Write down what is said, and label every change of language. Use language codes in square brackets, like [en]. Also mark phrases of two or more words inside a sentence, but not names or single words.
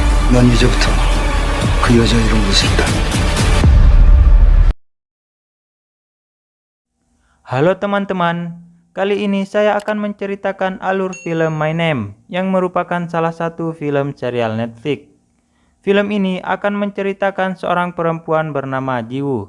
[ko] 넌 이제부터 그 여자 이름으로 산다. [id] Halo teman-teman, kali ini saya akan menceritakan alur film My Name yang merupakan salah satu film serial Netflix. Film ini akan menceritakan seorang perempuan bernama Jiwoo.